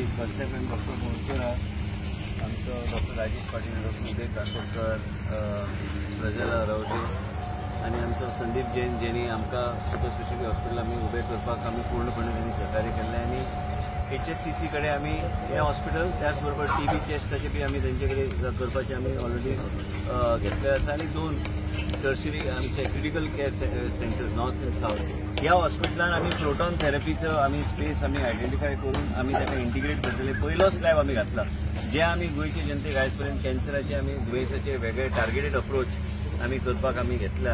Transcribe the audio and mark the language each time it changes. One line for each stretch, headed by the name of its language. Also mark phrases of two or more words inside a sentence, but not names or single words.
Konkani: कॉन्सेप्ट डॉक्टर मोरकर, आमचं डॉक्टर राजेश पाटील, डॉक्टर उदय काकोडकर, प्रजल रावटे आणि आमचं संदीप जैन जेणी आमकां
English: super speciality hospital
Konkani: आम्ही उभे करपाक आम्ही पूर्णपणे त्यांनी सहकार्य केलें. आणि HSCC कडे आम्ही हे हॉस्पिटल त्याचबरोबर TB टेस्टाचे बी आम्ही त्यांच्याकडे करपाचे आम्ही ऑलरेडी घेतले आसा. आणि 2 टर्शरी आमचे
English: critical care centers north and south
Konkani: ह्या हॉस्पिटलान आम्ही
English: proton therapy
Konkani: आम्ही स्पेस आम्ही आयडेंटिफाय करून आम्ही ताका इंटिग्रेट करतले. पहिलो स्लॅब आम्ही घातला जे आम्ही गोयचे जनतेक आयजपर्यंत कॅन्सराचे आम्ही दुयेंसाचे वेगळे
English: targeted approach
Konkani: आम्ही करपाक आम्ही घेतला.